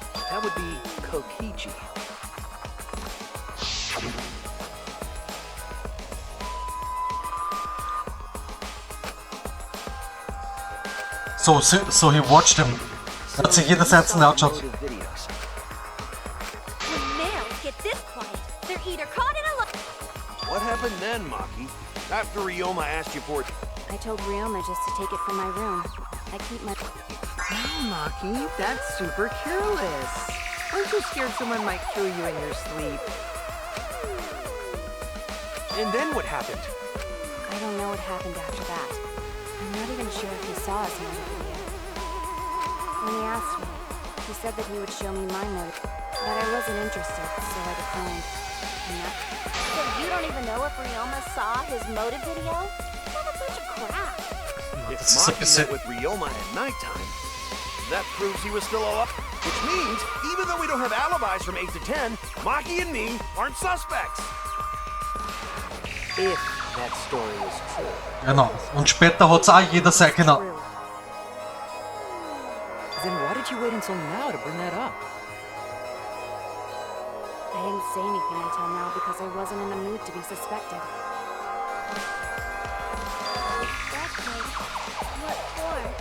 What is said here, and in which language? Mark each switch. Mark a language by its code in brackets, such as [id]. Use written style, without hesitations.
[en] That would be Kokichi. So he watched him. [de] Er hat sich jedes einzelne angeschaut. [en] Motive videos. When males get this quiet, they're either caught in a lie. What happened then, Maki? After Ryoma asked you for it. I told Ryoma just to take it from my room. I keep my... Oh, Maki, that's super careless. Aren't you scared someone might kill you in your sleep? And then what happened? I don't know what happened after that. I'm not even sure if he saw us in the video. When he asked me, he said that he would show me my motive, but I wasn't interested, so I declined. And that... So you don't even know if Ryoma saw his motive video? What a bunch of crap. If This is like Maki a met with Ryoma at nighttime, that proves he was still alive. Which means, even though we don't have alibis from 8 to 10, Maki and me aren't suspects. If that story is true. [de] Genau. Und später hat's auch jeder sein können. [en] Then why did you wait until now to bring that up? I didn't say anything until now because I wasn't in the mood to be suspected. That's right. What for?